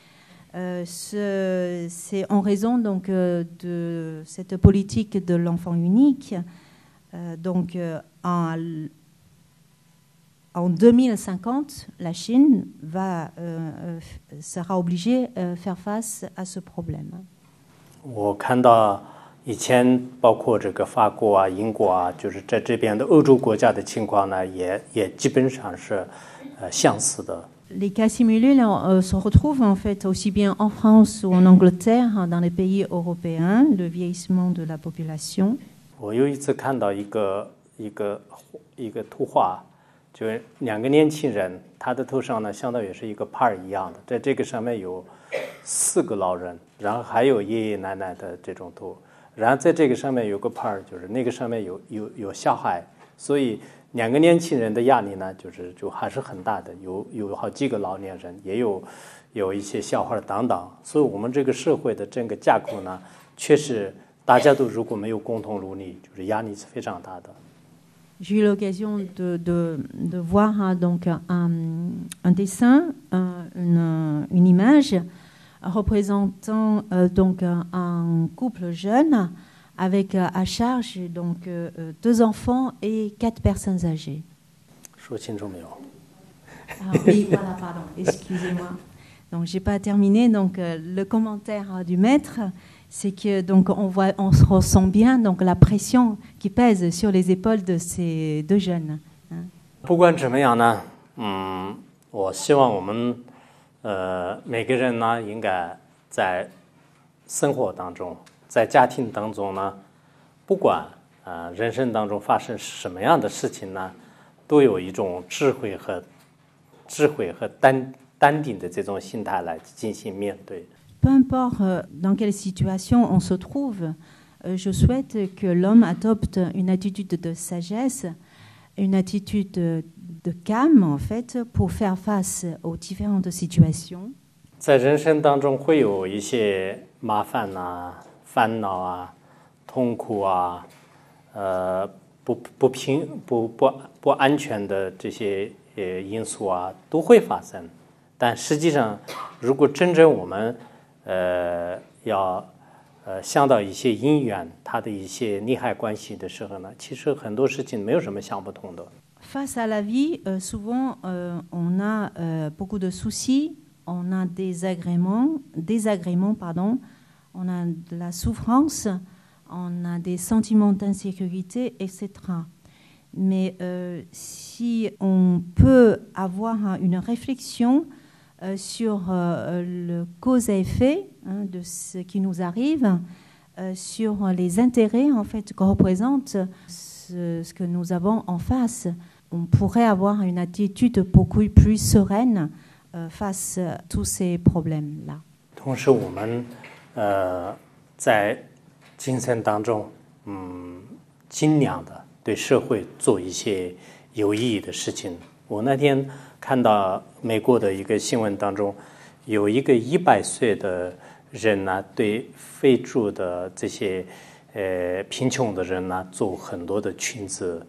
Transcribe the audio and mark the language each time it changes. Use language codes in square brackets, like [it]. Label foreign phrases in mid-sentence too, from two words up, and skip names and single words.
[fr] C'est en raison donc de cette politique de l'enfant unique. Donc en 2050, la Chine sera obligée de faire face à ce problème. [zh] 我看到以前包括这个法国啊、英国啊，就是在这边的欧洲国家的情况呢，也基本上是相似的。 [fr] Les cas simulés se retrouvent en fait aussi bien en France ou en Angleterre, dans les pays européens, le vieillissement de la population. [zh] 我有一次看到一个图画，就是2个年轻人，他的头上呢相当于是一个牌一样的，在这个上面有4个老人，然后还有爷爷奶奶的这种图，然后在这个上面有个牌，就是那个上面有小孩，所以。2个年轻人的压力呢，就还是很大的，有好几个老年人，也有一些小孩等等，所以我们这个社会的整个架构呢，确实大家都如果没有共同努力，就是压力是非常大的。 [fr] J'ai eu l'occasion de voir donc un dessin, une image représentant donc un couple jeune.Avec à charge donc 2 enfants et 4 personnes âgées. [zh] 说清楚没有？ [fr] Oui, voilà, pardon, excusez-moi. Donc j'ai pas terminé. Donc le commentaire du maître, c'est que donc on se ressent bien donc la pression qui pèse sur les épaules de ces 2 jeunes. [zh] 不管怎么样呢，我希望我们每个人呢，应该在生活当中。在家庭当中呢，不管人生当中发生什么样的事情呢，都有一种智慧和淡定的这种心态来进行面对。 [fr] Peu importe dans quelle situation on se trouve, je souhaite que l'homme adopte une attitude de sagesse, une attitude de calme en fait, pour faire face aux différentes situations. [zh] 在人生当中会有一些麻烦啊、烦恼啊、痛苦啊、不安全的这些因素啊，都会发生。但实际上，如果真正我们要想到一些因缘，它的一些利害关系的时候呢，其实很多事情没有什么想不通的。 [fr] Face à la vie, souvent on a beaucoup de soucis, on a des désagréments, pardon, on a de la souffrance, on a des sentiments d'insécurité, etc. Mais si on peut avoir une réflexion sur le cause et effet de ce qui nous arrive, sur les intérêts en fait que représente ce que nous avons en face, on pourrait avoir une attitude beaucoup plus sereine face à tous ces problèmes-là. [zh] 同时，我们在精神当中，尽量的对社会做一些有意义的事情。我那天看到美国的一个新闻当中，有一个100岁的人呢，对非洲的这些贫穷的人呢，做很多的裙子。